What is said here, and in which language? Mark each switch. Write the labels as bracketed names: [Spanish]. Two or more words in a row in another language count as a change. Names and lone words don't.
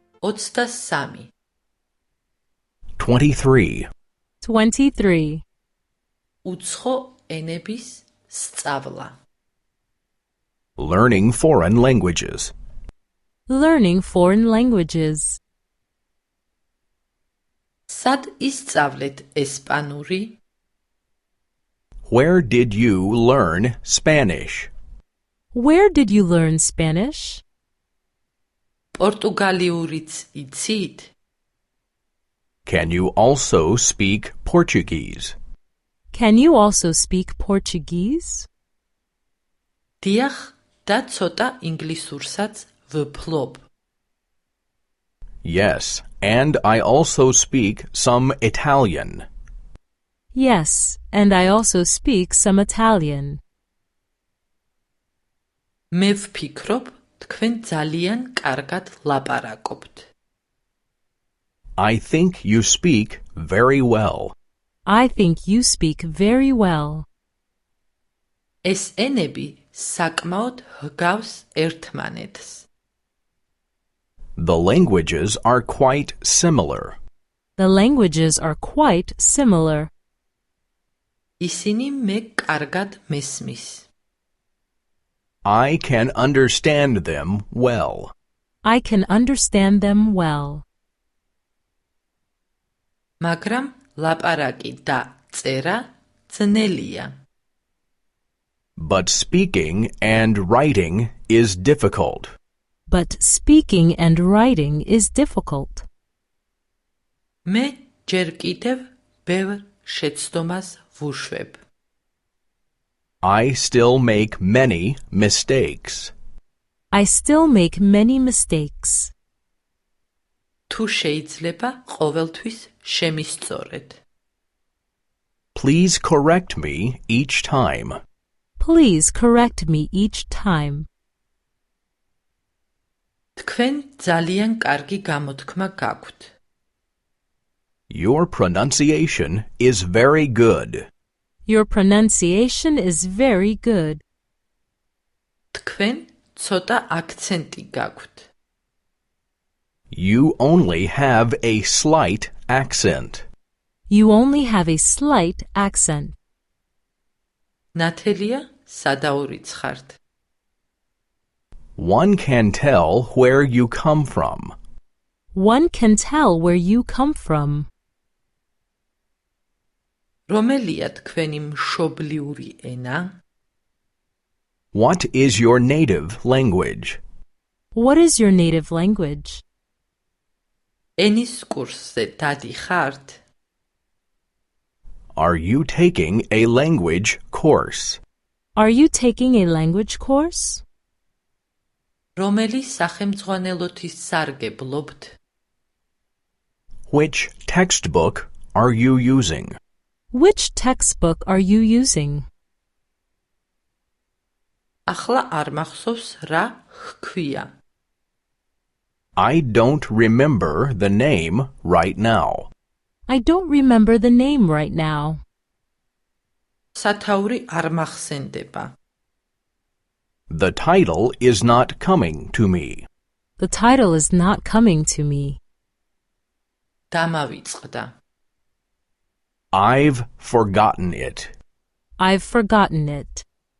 [Georgian] 23 23. 23. უცხო ენების სწავლა [English] Learning foreign languages. Learning foreign languages. [Georgian] სად ისწავლეთ ესპანური? [English] Where did you learn Spanish? Where did you learn Spanish? [Georgian] პორტუგალიურიც იცით? [English] Can you also speak Portuguese? Can you also speak Portuguese? [Georgian] დიახ, და ცოტა ინგლისურსაც ვფლობ. [English] Yes, and I also speak some Italian. Yes, and I also speak some Italian. [Georgian] მე ვფიქრობ, თქვენ ძალიან კარგად ლაპარაკობთ. [English] I think you speak very well. I think you speak very well. [Georgian] ეს ენები საკმაოდ ჰგავს ერთმანეთს. [English] The languages are quite similar. The languages are quite similar. [Georgian] ისინი მე კარგად მესმის. [English] I can understand them well. I can understand them well. [Georgian] მაგრამ ლაპარაკი და წერა ძნელია. [English] But speaking and writing is difficult. But speaking and writing is difficult. [Georgian] მე ჯერ კიდევ ბევრ შეცდომას ვუშვებ. [English] I still make many mistakes. I still make many mistakes. [Georgian] თუ შეიძლება ყოველთვის შემისწორეთ. [English] Please correct me each time. Please correct me each time. [Georgian] თქვენ ძალიან კარგი გამოთქმა გაქვთ. [English] Your pronunciation is very good. Your pronunciation is very good. [Georgian] თქვენ ცოტა აქცენტი გაქვთ. [English] You only have a slight accent. You only have a slight accent. [Georgian] ნათელია, სადაურიცხართ. [English] One can tell where you come from. One can tell where you come from. [Georgian] რომელია თქვენი მშობლიური ენა? [English] What is your native language? What is your native language? [Georgian] ენის კურსზე დადიხართ? [English] Are you taking a language course? Are you taking a language course? [Georgian] რომელი სახელმძღვანელოთის სარგებლობთ? [English] Which textbook are you using? Which textbook are you using? [Georgian] ახლა არ მახსოვს რა ჰქვია. [English] I don't remember the name right now. I don't remember the name right now. [Georgian] სათაური არ მახსენდება. [English] The title is not coming to me. The title is not coming to me. [Georgian] დამავიწყდა. [English] I've forgotten it. I've forgotten it.